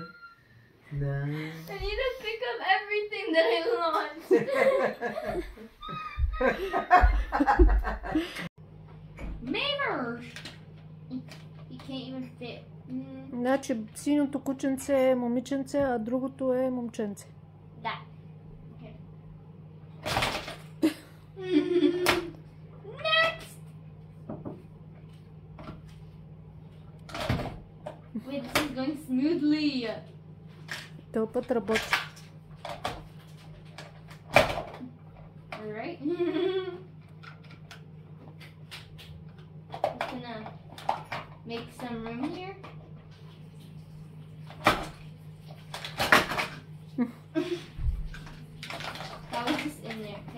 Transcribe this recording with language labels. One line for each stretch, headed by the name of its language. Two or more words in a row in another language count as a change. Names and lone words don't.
Bulgarian: Да.
English: I need to pick up everything that I lost. Mamers! You can't even fit.
Bulgarian: Значи синото кученце е момиченце, а другото е момченце. Да.
English: Okay. Next! Wait, this is going smoothly.
Bulgarian: Този път работи.
English: Alright. Just gonna make some room here. That was just in there, okay?